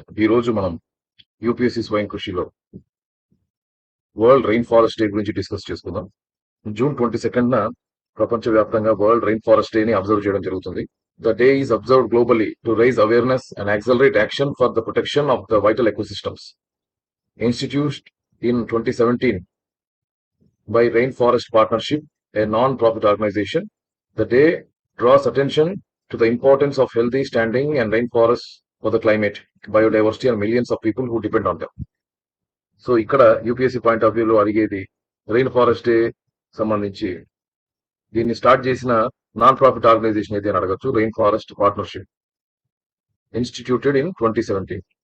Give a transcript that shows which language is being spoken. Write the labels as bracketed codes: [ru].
[te] ఈ రోజు మనం యూపీఎస్సీ స్వయం కృషిలో వరల్డ్ రెయిన్ ఫారెస్ట్ డే గురించి డిస్కస్ చేసుకుందాం. జూన్ 22న ప్రపంచవ్యాప్తంగా వరల్డ్ రెయిన్ ఫారెస్ట్ డే ని అబ్జర్వ్ చేయడం జరుగుతుంది. [en] The day is observed globally to raise awareness and accelerate action for the protection of the vital ecosystems. Instituted in 2017 by Rainforest Partnership, a non-profit organization, the day draws attention to the importance of healthy standing and rainforests for the climate, biodiversity and millions of people who depend on them. [te] So ఇక్కడ UPSC point of వ్యూలో అడిగేది rain forest day సంబంధించి దీన్ని start చేసిన non profit organisation అయితే అని అడగచ్చు. [en] Rainforest Partnership, instituted in 2017.